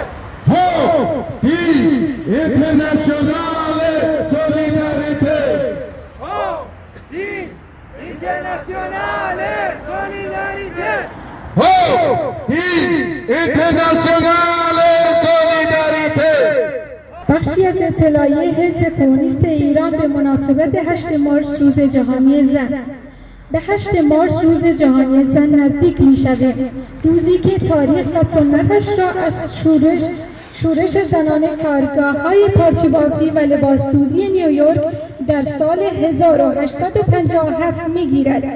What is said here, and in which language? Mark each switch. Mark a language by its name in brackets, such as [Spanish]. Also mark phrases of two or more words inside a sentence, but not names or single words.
[German] Hoch die internationale Solidarität! Hoch die internationale Solidarität! Hoch die internationale Solidarität! [Persian] بخشی از اطلاعیه حزب کمونیست ایران به مناسبت 8 مارس روز جهانی زن. به 8 مارس روز جهانی زن نزدیک می شویم. روزی که تاریخ و سنتش را از شورش زنان کارگاه‌های پارچه‌بافی و لباسدوزی نیویورک در سال 1857 می‌گیرد.